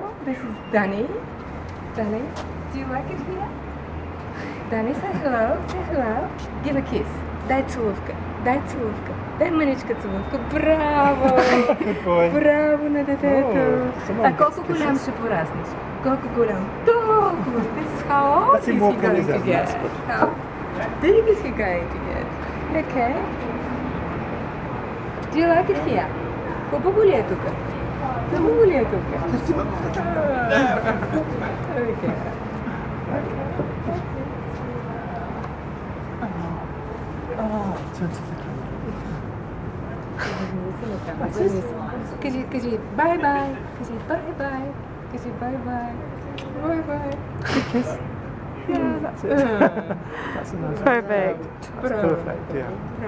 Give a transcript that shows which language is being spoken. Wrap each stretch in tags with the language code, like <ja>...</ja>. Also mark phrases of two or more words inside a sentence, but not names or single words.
<en>this is Danny. Danny, do you like it here? Danny, say hello. Say hello. Give a kiss.</en> <bg>Дай целувка. Дай целувка. Дай мъничка целувка. Браво! Браво на детето! А колко голям ще пораснеш? Колко голям? Толкова!</bg> <en>This is how old is he going to get? How big is he going to get? Okay. Do you like it here?</en> <bg>Хубаво ли е тук? Хубаво ли е тук? Okay. Кажи bye-bye. Кажи bye-bye. Кажи bye-bye. Bye-bye.</bg> <en>Kiss. Yeah, That's it. That's a nice one. Perfect. That's perfect, yeah.</en>